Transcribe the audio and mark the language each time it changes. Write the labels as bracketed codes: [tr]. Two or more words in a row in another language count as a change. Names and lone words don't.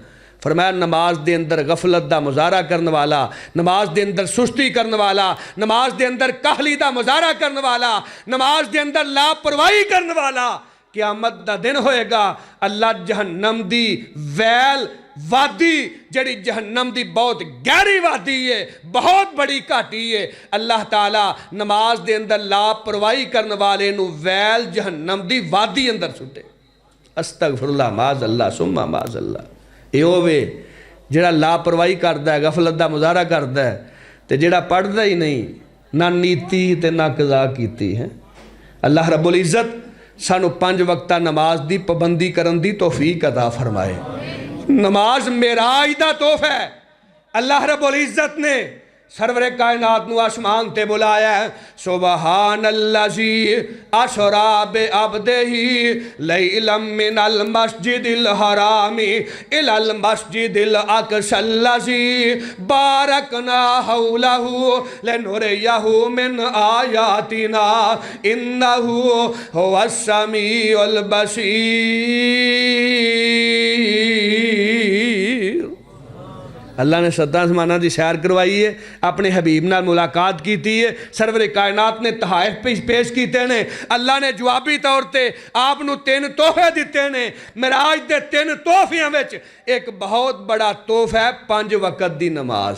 [pa] فرمایا نماز دے اندر غفلت دا مظاہرہ کرنے والا، نماز دے اندر سستی کرنے والا، نماز دے اندر کاہلی دا مظاہرہ کرنے والا، نماز دے اندر لاپرواہی کرنے والا، قیامت دا دن ہوئے گا اللہ جہنم دی ویل وادی، جڑی جہنم دی بہت گہری وادی ہے، بہت بڑی گھاٹی ہے، اللہ تعالیٰ نماز دے اندر لاپرواہی کرنے والے نو ویل جہنم دی وادی اندر سٹے۔ [ar] استغفر اللہ، معاذ اللہ، ثم معاذ اللہ۔ [pa] اے ہووے جڑا لاپرواہی کردا ہے، غفلت دا مظاہرہ کردا ہے تے جڑا پڑھدا ہی نہیں، نہ نیتی تے نہ قضا کیتی ہے۔ اللہ رب العزت سانو 5 وقتہ نماز دی پابندی کرن دی توفیق عطا فرمائے۔ نماز معراج دا تحفہ ہے۔ اللہ رب العزت نے سرور کائنات نو آسمان تے بلایا ہے، [ar] سبحان اللذی اسرا بعبدہ لیلا من المسجد الحرام الی المسجد الاقصی الذی بارکنا حولہ لنریہ من آیاتنا انہ هو السمیع البصیر۔ [pa] اللہ نے 7 آسمانہ دی سیر کروائی ہے، اپنے حبیب نال ملاقات کیتی ہے، سرور کائنات نے تحائف پیش کیتے نے، اللہ نے جوابی طور تے آپ نو 3 تحفے دیتے نے۔ معراج دے 3 تحفیاں وچ ایک بہت بڑا تحفہ ہے 5 وقت دی نماز۔